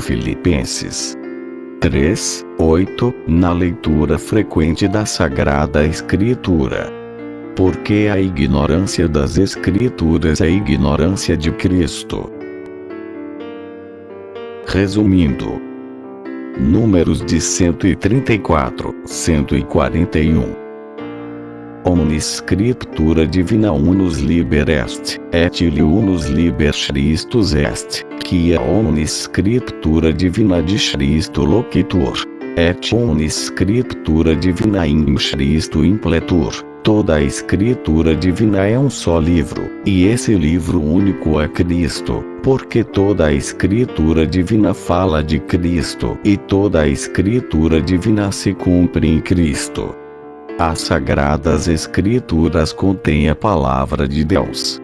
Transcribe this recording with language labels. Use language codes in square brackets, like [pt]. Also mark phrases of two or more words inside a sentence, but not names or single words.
[pt] Filipenses 3, 8, na leitura frequente da Sagrada Escritura. Porque a ignorância das Escrituras é a ignorância de Cristo. Resumindo, Números de 134, 141. [la] Omnis Scriptura Divina Unus Liber Est, et Unus Liber Christus Est, quia omnis Scriptura Divina de Christo Loquitur, et omnis Scriptura Divina in Christo Impletur. [pt] Toda a Escritura Divina é um só livro, e esse livro único é Cristo, porque toda a Escritura Divina fala de Cristo, e toda a Escritura Divina se cumpre em Cristo. As Sagradas Escrituras contêm a Palavra de Deus.